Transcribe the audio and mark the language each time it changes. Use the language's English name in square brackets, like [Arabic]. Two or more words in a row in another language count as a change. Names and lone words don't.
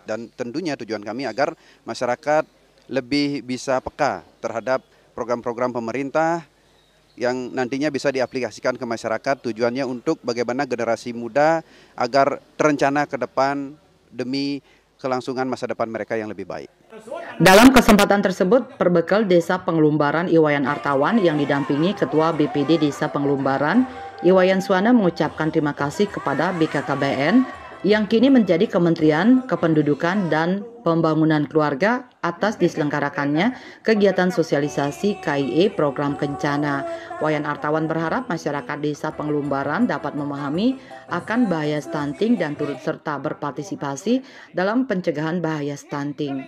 [Indonesian] Dan tentunya tujuan kami agar masyarakat lebih bisa peka terhadap program-program pemerintah yang nantinya bisa diaplikasikan ke masyarakat, tujuannya untuk bagaimana generasi muda agar terencana ke depan demi kelangsungan masa depan mereka yang lebih baik. Dalam kesempatan tersebut, perbekal Desa Pengelumbaran Iwayan Artawan yang didampingi Ketua BPD Desa Pengelumbaran, Iwayan Suwana mengucapkan terima kasih kepada BKKBN yang kini menjadi Kementerian Kependudukan dan Pembangunan Keluarga atas diselenggarakannya kegiatan sosialisasi KIE program Kencana. Wayan Artawan berharap masyarakat Desa Pengelumbaran dapat memahami akan bahaya stunting dan turut serta berpartisipasi dalam pencegahan bahaya stunting.